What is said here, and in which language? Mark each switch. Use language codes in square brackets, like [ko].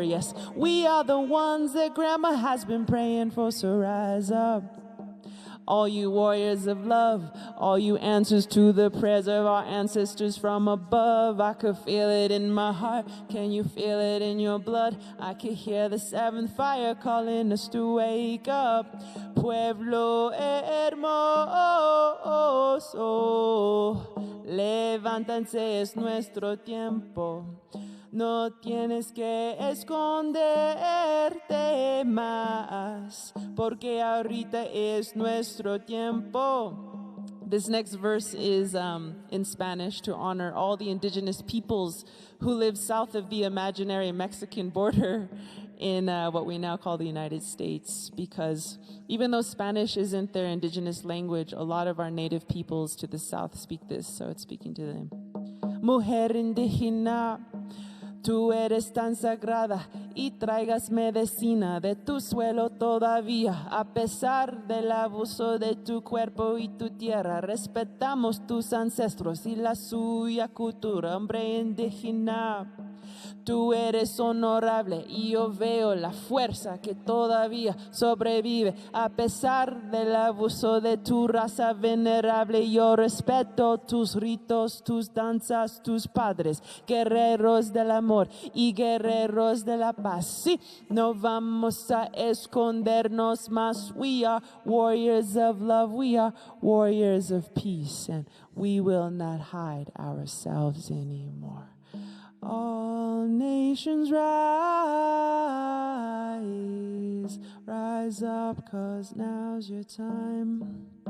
[en] Yes, we are the ones that Grandma has been praying for. So rise up, all you warriors of love, all you answers to the prayers of our ancestors from above. I could feel it in my heart. Can you feel it in your blood? I could hear the seventh fire calling us to wake up. [es] Pueblo hermoso, levántense, es nuestro tiempo. No tienes que esconderte más, porque ahorita es nuestro tiempo. [en] This next verse is in Spanish to honor all the indigenous peoples who live south of the imaginary Mexican border in what we now call the United States, because even though Spanish isn't their indigenous language, a lot of our native peoples to the south speak this, so it's speaking to them. [es] Mujer indígena, tú eres tan sagrada y traigas medicina de tu suelo todavía. A pesar del abuso de tu cuerpo y tu tierra, respetamos tus ancestros y la suya cultura, hombre indígena. Tú eres honorable y yo veo la fuerza que todavía sobrevive. A pesar del abuso de tu raza venerable, yo respeto tus ritos, tus danzas, tus padres, guerreros del amor y guerreros de la paz. Sí, no vamos a escondernos más. [en] We are warriors of love, we are warriors of peace, and we will not hide ourselves anymore. All nations rise, rise up, 'cause now's your time.